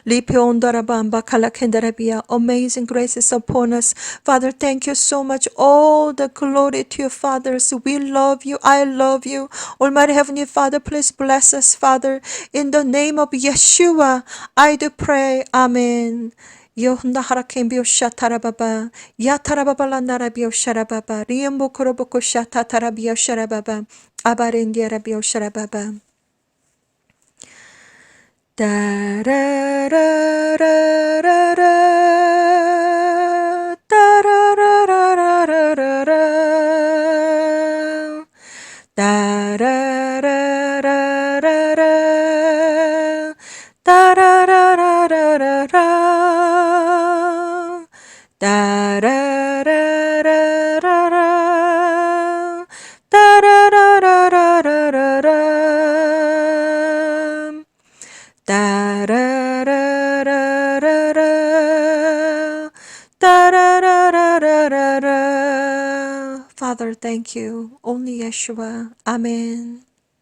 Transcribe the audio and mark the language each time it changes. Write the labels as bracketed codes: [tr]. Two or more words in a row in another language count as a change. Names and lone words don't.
[en] Amazing grace is upon us. Father, thank you so much. All the glory to you, fathers. We love you. I love you. Almighty Heavenly Father, please bless us, Father. In the name of Yeshua, I do pray. Amen. Yohunda harakem biosha tarababa, ya tarababa la narabio sharababa, riembo koroboko shata tarabio sharababa, abarendia rabio sharababa. Da ra ra ra ra ra, da ra ra ra ra ra ra ra, da ra ra ra ra ra, da ra ra ra ra ra ra. Da ra ra ra ra ra, da ra ra ra ra ra ra ra, da ra ra ra ra ra, da ra ra ra ra ra ra. Father, thank you. Only Yeshua. Amen.